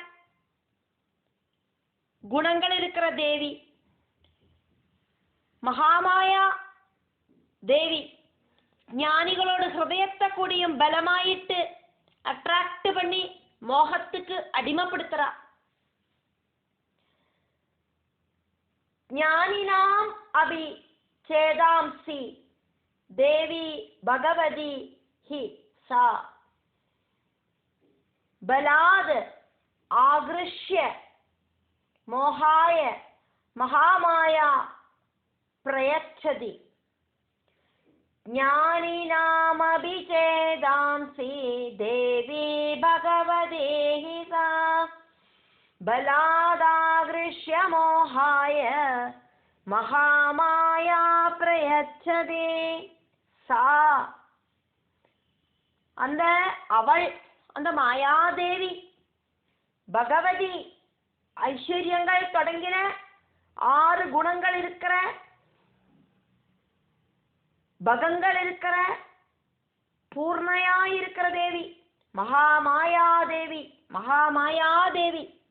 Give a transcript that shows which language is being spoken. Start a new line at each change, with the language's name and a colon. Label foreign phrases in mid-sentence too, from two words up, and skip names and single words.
Tamil: குணங்கள் இருக்கிற தேவி மகாமாயா தேவி ஞானிகளோட ஹிருதயத்தை கூடியும் பலமாயிட்டு அட்ராக்ட் பண்ணி மோகத்துக்கு அடிமைப்படுத்துறா.
Sanskrit: ज्ञानिनाम् अपि चेदांसि देवी भगवती हि सा बलाद् आगृह्य मोहाय महामाया प्रयच्छति ज्ञानिनामपि चेदांसि देवी भगवती हि सा बलादागृह्य मोहाय महामाया प्रयच्छति सा
Tamil: அந்த அவள் அந்த மாயாதேவி பகவதி ஐஸ்வர்யங்கள் தொடங்கின 6 குணங்கள் இருக்கிற பகங்கள் இருக்கிற பூர்ணையாயிருக்கிற தேவி மகாமாயாதேவி மகாமாயாதேவி